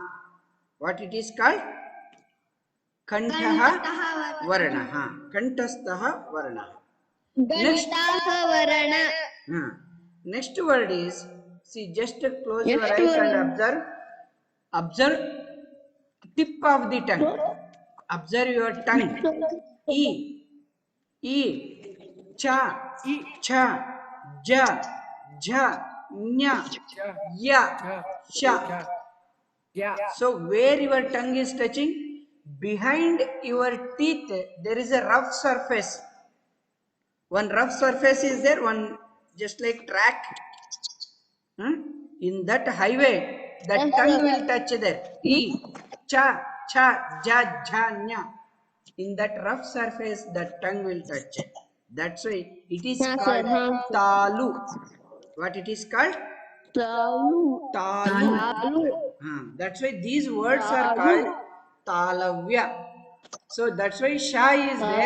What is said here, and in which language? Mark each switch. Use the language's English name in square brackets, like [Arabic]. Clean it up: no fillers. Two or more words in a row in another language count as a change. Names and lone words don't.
[English] What it is called? [Sanskrit] Kantaha Varanaha. Kantastaha Varanaha. [English] Next, next word is, see, just close your eyes and observe. Observe tip of the tongue. Observe your tongue. E, E, cha, cha, ja, ja, nya, ya, sha. So where your tongue is touching, behind your teeth there is a rough surface. One rough surface is there, one just like track. In that highway, the tongue will touch there. E, cha, cha, ja, ja, nya. In that rough surface, the tongue will touch. That's why it is called talu. What it is called? Talu. That's why these words are called talavya. So that's why sha is there.